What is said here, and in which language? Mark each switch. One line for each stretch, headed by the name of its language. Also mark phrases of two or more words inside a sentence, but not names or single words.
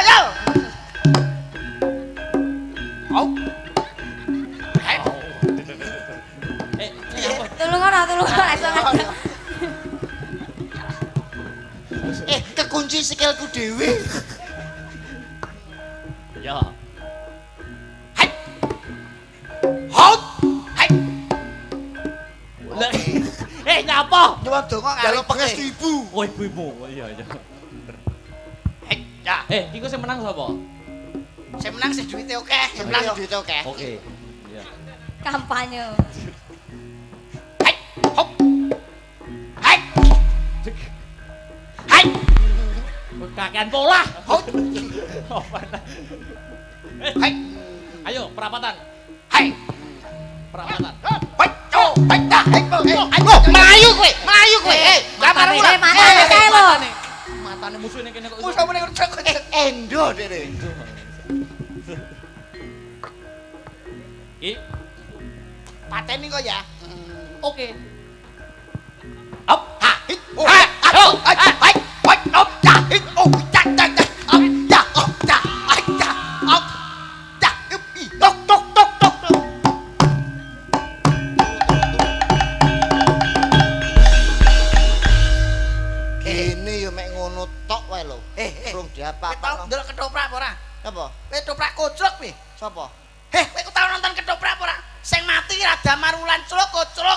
Javanese: Au. Tulung ora iso ngadeg. Kekunci sikilku dhewe. Ya. Hai. Hot. Hai. Nyapa? Nyuwun donga Jaluk pangestu ibu. Oh, ibumu. Iya. Ya. Iku sing menang sapa? Sing menang sing duwite akeh. Sing menang duwite akeh. Oke. Iya. Kampanye. Hai. Hop. Hai. Hai. Kakean pola. Hot. Hai. Ayo, perapatan. Hai. Perapatan. Hai. Oh, hai dah. Hai. Melayu kowe. Damar Wulan. Matane kae lho. Matane musuh ning kene kok. Musuh meneh kok. Endo dene. Pateni kok ya. Oke. Up, ha, hit, oh, ha, oh, hai, hai, hai, up, ja, hit, oh, ja, ja, ja, up, ja, up, ja, hai, ja, up, ja, up, i, tok, tok, tok, tok, tok. Kene yo mek ngono tok wae lho. Rung Kowe tau diapa-apa. ndelok ketoprak apa ora? Apa? Kowe ketoprak kocrok piye? Sapa? Kowe tau nonton ketoprak apa ora? Sing mati ra Damar Wulan Culuk kocrok.